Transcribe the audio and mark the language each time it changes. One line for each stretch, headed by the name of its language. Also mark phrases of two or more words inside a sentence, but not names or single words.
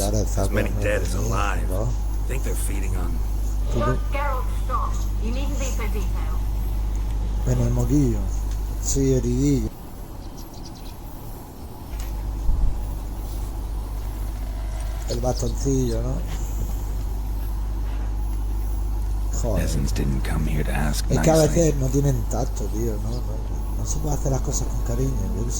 English: As many dead as alive. Think they're feeding on... Geralt, stop. You needn't be so detailed.
Spanish: Bueno, el moquillo. Sí, heridillo. El bastoncillo, ¿no? Joder.
English: Peasants didn't come here to ask
Spanish: Es que a
English: nicely.
Spanish: veces no tienen tacto, tío, no se puede hacer las cosas con cariño, yo qué sé.